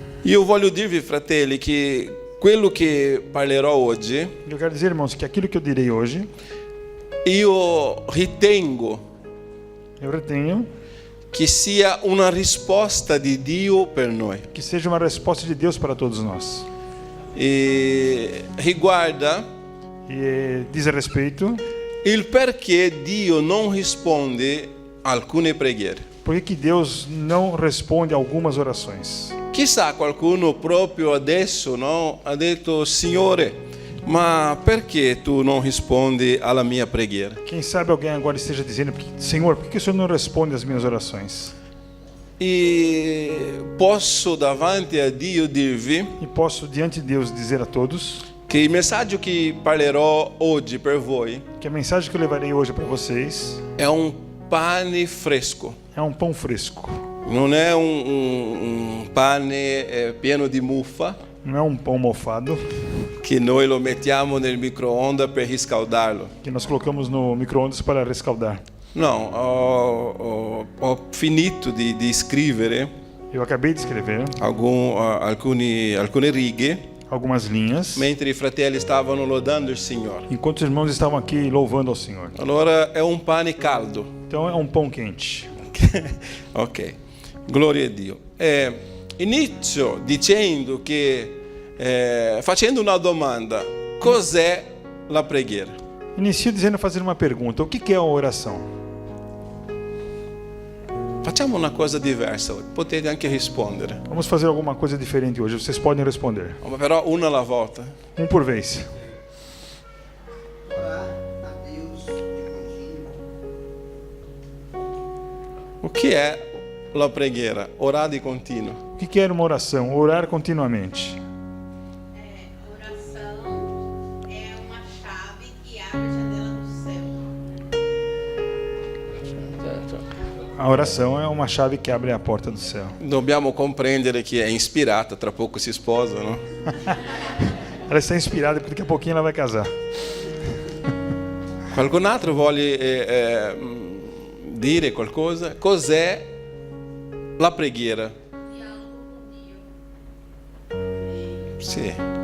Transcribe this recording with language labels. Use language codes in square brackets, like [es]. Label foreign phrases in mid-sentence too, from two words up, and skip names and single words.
[it] Io voglio dirvi, fratelli, che quello che parlerò oggi, [pt] Eu quero dizer, irmãos, que aquilo que eu direi hoje, [it] io ritengo [pt] eu retenho [it] che sia una risposta di Dio per noi. [pt] que seja uma resposta de Deus para todos nós. [it] E riguarda [pt] E diz a respeito [it] il perché Dio non risponde a alcune preghiere. [pt] por que Deus não responde a algumas orações. [it] Chissà, qualcuno proprio adesso, no, ha detto: Signore, ma perché tu non rispondi alla mia preghiera? [pt] Quem sabe alguém agora esteja dizendo: Senhor, por que o Senhor não responde às minhas orações? [it] E posso davanti a Dio dirvi [pt] E posso diante de Deus dizer a todos [it] che il messaggio che parlerò oggi per voi [pt] que a mensagem que eu levarei hoje para vocês [it] è un pane fresco. [pt] é um pão fresco. [it] Non è un pane pieno di muffa [pt] Não é um pão mofado [it] che noi lo mettiamo nel microonde per riscaldarlo. [pt] que nós colocamos no micro-ondas para rescaldar. [it] No, ho finito di scrivere [pt] Eu acabei de escrever [it] alcune righe [pt] algumas linhas [it] mentre i fratelli stavano lodando il Signore. [pt] enquanto os irmãos estavam aqui louvando ao Senhor. [it] Allora è un pane caldo. [pt] Então é um pão quente. [it] Ok, gloria a Dio. Inizio dicendo che, facendo una domanda: cos'è la preghiera? [pt] Inicio dizendo, fazer uma pergunta: o que é a oração? [it] Facciamo una cosa diversa, potete anche rispondere, [pt] Vamos fazer alguma coisa diferente hoje. Vocês podem responder. [it] ma però una alla volta. [pt] Um por vez. Orar a Deus de contínuo. O que [it] è la preghiera? Orar di continuo. [pt] O que é uma oração? Orar continuamente. Oração é uma chave que abre a janela do céu. A oração é uma chave que abre a porta do céu. [it] Dobbiamo comprendere che è ispirata, tra poco si sposa, no? [pt] Ela está inspirada porque daqui a pouquinho ela vai casar. [it] Qualcun altro vuole dire qualcosa? Cos'è la preghiera? Sì.